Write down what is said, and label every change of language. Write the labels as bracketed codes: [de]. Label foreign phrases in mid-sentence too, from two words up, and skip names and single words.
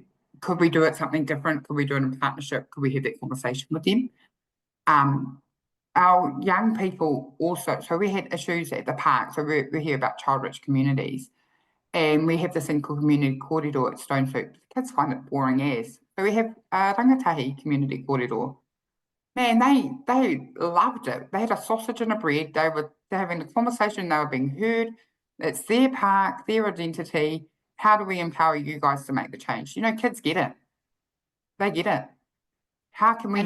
[en] Could we do it something different? Could we do it in partnership? Could we have that conversation with them? Our young people also, so we had issues at the park, so we hear about child-rich communities, and we have this thing called community kōrero at Stone Soup. Kids find it boring as. So we have rangatahi community kōrero. Man, they loved it. They had a sausage and a bread. They're having a conversation. They were being heard. It's their park, their identity. How do we empower you guys to make the change? You know, kids get it. They get it. How can we